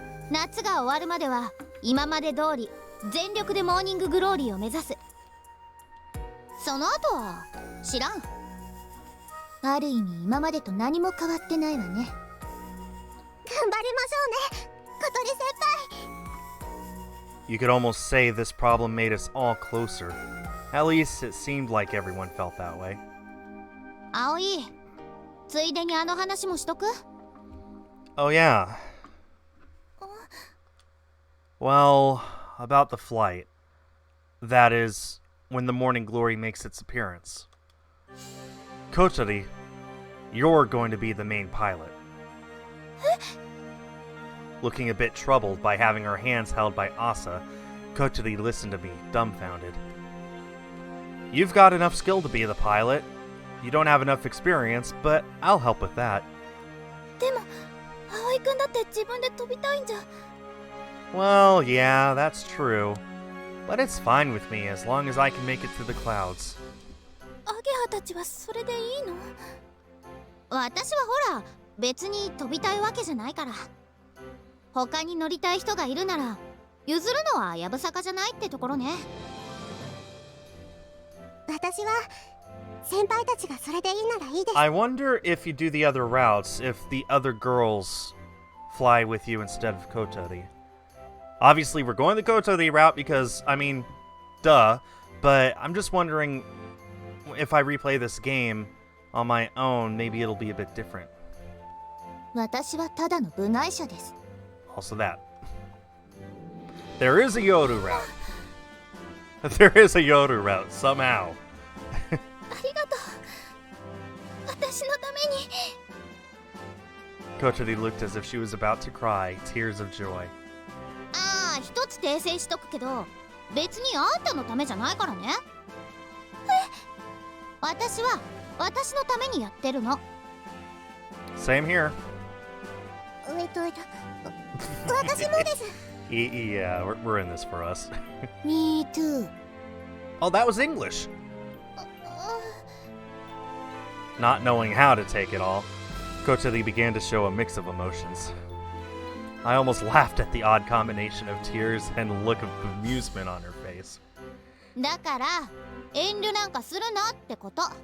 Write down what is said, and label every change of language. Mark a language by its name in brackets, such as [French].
[Japanese] 夏が終わるまでは今まで通り全力でモーニンググローリーを目指す。その後は知らん。ある意味今までと何も変わってないわね。頑張りましょうね、小鳥先輩。 [English] You could almost say this problem made us all closer. At least it seemed like everyone felt that way. [Japanese] 葵、ついでにあの話もしとく？ [English] Oh yeah. Well, about the flight. That is, when the Morning Glory makes its appearance. Kotori, you're going to be the main pilot. Looking a bit troubled by having her hands held by Asa, Kotori listened to me, dumbfounded. You've got enough skill to be the pilot. You don't have enough experience, but I'll help with that. [Japanese] でも葵くんだって自分で飛びたいんじゃ。 [English] Well, yeah, that's true. But it's fine with me as long as I can make it through the clouds. [Japanese] アゲハたちはそれでいいの？私はほら別に飛びたいわけじゃないから。他に乗りたい人がいるなら譲るのはやぶさかじゃないってところね。私は先輩たちがそれでいいならいいです。 [English] I wonder if you do the other routes, if the other girls fly with you instead of Kotori. Obviously, we're going the Kotori route because, I mean, duh. But I'm just wondering if I replay this game on my own, maybe it'll be a bit different. [Japanese] 私はただの部外者です。 [English] Also that. There is a Yoru route. There is a Yoru route, somehow. [Japanese] ありがとう。私のために。 [English] Kotori looked as if she was about to cry, tears of joy. [Japanese] ああ、一つ訂正しとくけど、別にあんたのためじゃないからね。私は私のためにやってるの。 [English] Same here. [Japanese] 私もです。 [English] Yeah, we're in this for us. Me too. Oh, that was English. Not knowing how to take it all, Kotori began to show a mix of emotions. I almost laughed at the odd combination of tears and look of amusement on her face. [Japanese] だから遠慮なんかするなってこと。